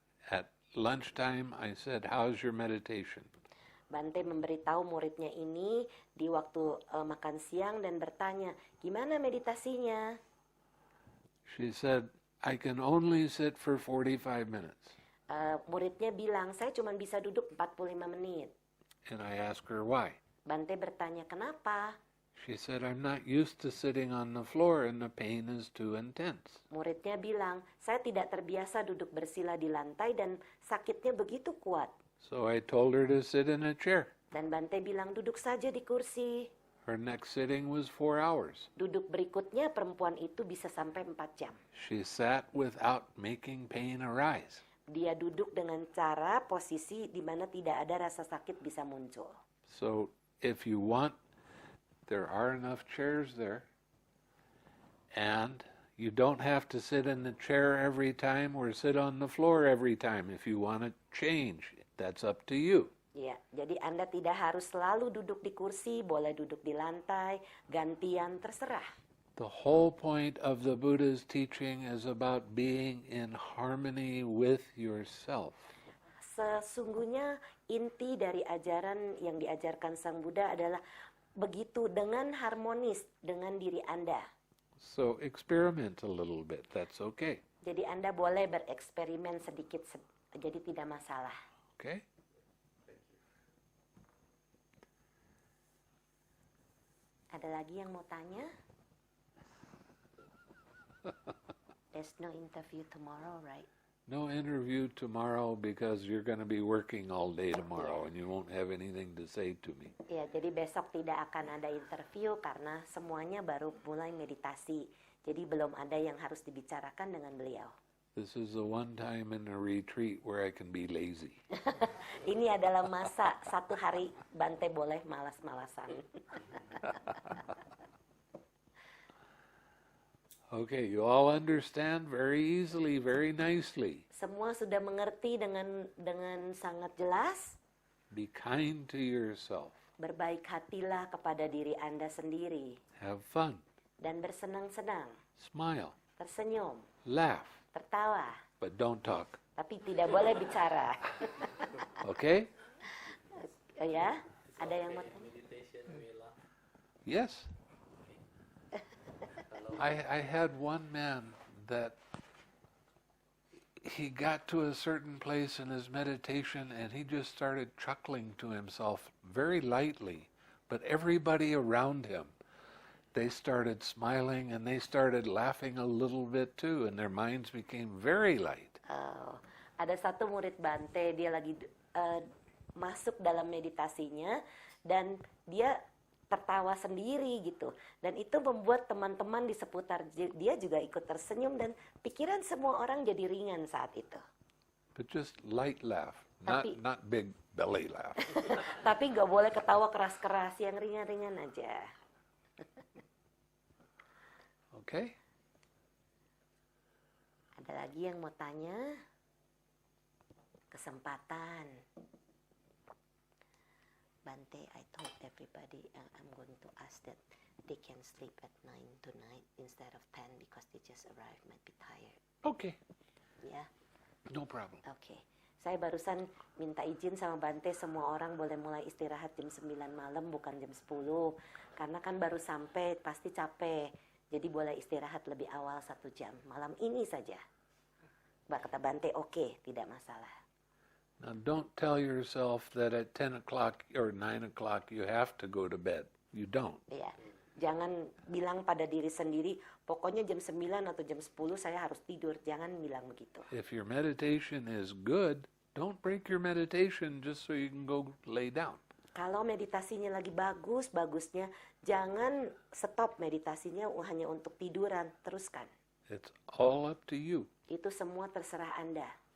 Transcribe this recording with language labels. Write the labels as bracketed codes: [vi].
[en] At lunchtime, I said, "How's your meditation?" [id] Bhante memberitahu muridnya ini di waktu makan siang dan bertanya, gimana meditasinya? [en] She said, "I can only sit for 45 minutes." [id] Muridnya bilang, saya cuma bisa duduk 45 menit. [en] And I asked her why. [id] Bhante bertanya, kenapa? [en] She said, "I'm not used to sitting on the floor and the pain is too intense." [id] Muridnya bilang, saya tidak terbiasa duduk bersila di lantai dan sakitnya begitu kuat. [en] So I told her to sit in a chair. [id] Dan Bhante bilang, duduk saja di kursi. [en] Her next sitting was 4 hours. [id] Duduk berikutnya perempuan itu bisa sampai 4 jam. [en] She sat without making pain arise. [id] Dia duduk dengan cara posisi di mana tidak ada rasa sakit bisa muncul. [en] So if you want, there are enough chairs there. And you don't have to sit in the chair every time or sit on the floor every time. If you want to change, that's up to you. [id] Ya, jadi Anda tidak harus selalu duduk di kursi, boleh duduk di lantai, gantian, terserah. [en] The whole point of the Buddha's teaching is about being in harmony with yourself. [id] Sesungguhnya inti dari ajaran yang diajarkan Sang Buddha adalah begitu dengan harmonis dengan diri Anda. [en] So experiment a little bit, that's okay. [id] Jadi Anda boleh bereksperimen sedikit, jadi tidak masalah. [en] Okay? [id] Ada lagi yang mau tanya? [en] There's no interview tomorrow, right? No interview tomorrow because you're going to be working all day tomorrow and you won't have anything to say to me. [id] Ya, jadi besok tidak akan ada interview karena semuanya baru mulai meditasi. Jadi belum ada yang harus dibicarakan dengan beliau. [en] This is the one time in a retreat where I can be lazy. [id] Ini adalah masa satu hari Bhante boleh malas-malasan. [en] Okay, you all understand very easily, very nicely. [id] Semua sudah mengerti dengan sangat jelas. [en] Be kind to yourself. [id] Berbaik hatilah kepada diri Anda sendiri. [en] Have fun. [id] Dan bersenang-senang. [en] Smile. [id] Tersenyum. [en] Laugh. [id] Tertawa. [en] But don't talk. [id] Tapi tidak boleh bicara. [en] Okay? [id] Ya, ada yang mau tanya? [en] Yes. I had one man that he got to a certain place in his meditation and he just started chuckling to himself very lightly. But everybody around him, they started smiling and they started laughing a little bit too, and their minds became very light. [id] Ada satu murid Bhante, dia lagi masuk dalam meditasinya dan dia tertawa sendiri gitu. Dan itu membuat teman-teman di seputar dia juga ikut tersenyum dan pikiran semua orang jadi ringan saat itu. [en] But just light laugh, not big belly laugh. [id] Tapi nggak boleh ketawa keras-keras, yang ringan-ringan aja. [en] Okay? [id] Ada lagi yang mau tanya? Kesempatan. [en] Bhante, I told everybody I'm going to ask that they can sleep at 9 tonight instead of 10 because they just arrived, might be tired. Okay. [id] Ya, [en] No problem. [id] oke. Saya barusan minta izin sama Bhante, semua orang boleh mulai istirahat jam 9 malam, bukan jam 10. Karena kan baru sampai, pasti capek. Jadi boleh istirahat lebih awal 1 jam. Malam ini saja. Kata Bhante, oke, tidak masalah. [en] Now don't tell yourself that at 10 o'clock or 9 o'clock you have to go to bed. You don't. [id] Ya, jangan bilang pada diri sendiri, pokoknya jam 9 atau jam 10 saya harus tidur. Jangan bilang begitu. [en] If your meditation is good, don't break your meditation just so you can go lay down. [id] Kalau meditasinya lagi bagus, bagusnya jangan stop meditasinya hanya untuk tiduran, teruskan. [en] It's all up to you. [id] Itu semua terserah Anda.